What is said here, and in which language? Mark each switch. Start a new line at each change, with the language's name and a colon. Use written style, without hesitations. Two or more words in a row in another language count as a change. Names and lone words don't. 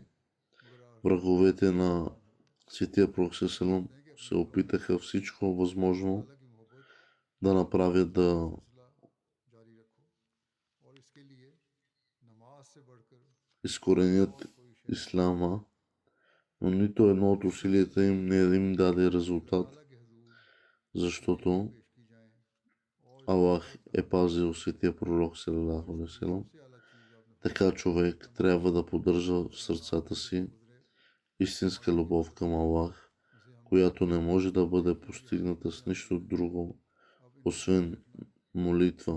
Bulgarian: Враговете на Светия Пророк Селам се опитаха всичко възможно да направят да изкоренят исляма, но нито едно от усилията им не им даде резултат, защото Аллах е пазил Светия Пророк
Arabic: صلى الله عليه وسلم.
Bulgarian: Така човек трябва да поддържа в сърцата си истинска любов към Аллах, която не може да бъде постигната с нищо друго, освен молитва.